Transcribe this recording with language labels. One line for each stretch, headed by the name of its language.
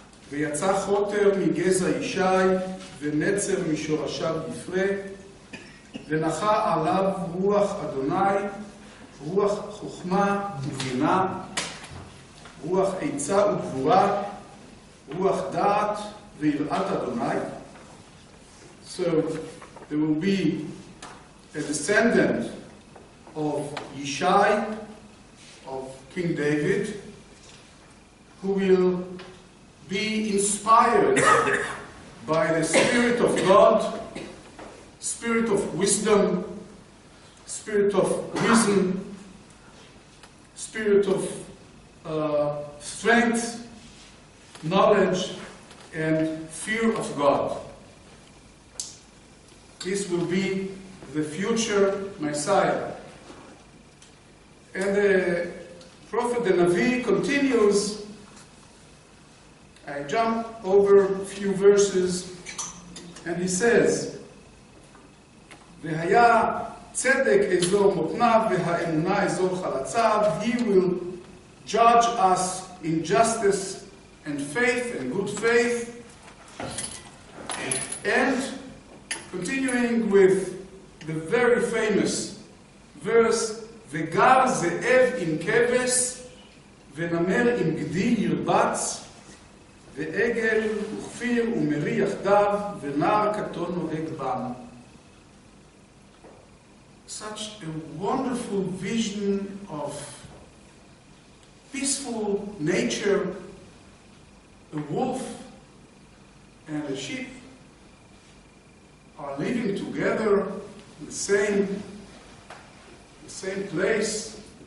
Hebrew: ויצא חוטר מגזע ישי, ונצר משורשיו יפרה, ונחה עליו רוח אדוני, רוח חוכמה ובינה, רוח עצה וגבורה, רוח דעת ויראת אדוני.
English: So there will be a descendant of Yishai, of King David, who will be inspired by the Spirit of God, Spirit of wisdom, Spirit of reason, Spirit of strength, knowledge, and fear of God. This will be the future Messiah. And the Prophet, the Navi, continues. I jump over a few verses, and he says,
Hebrew: והיה צדק אזור מותניו והאמונה אזור חלציו.
English: He will judge us in justice and faith and good faith. And continuing with the very famous verse,
Hebrew: וגר זאב עם כבש ונמר עם גדי ירבץ ועגל וכפיר ומרי יחדיו ונער קטון נוהג בם.
English: Such a wonderful vision of peaceful nature, a wolf and a sheep are living together in the same place.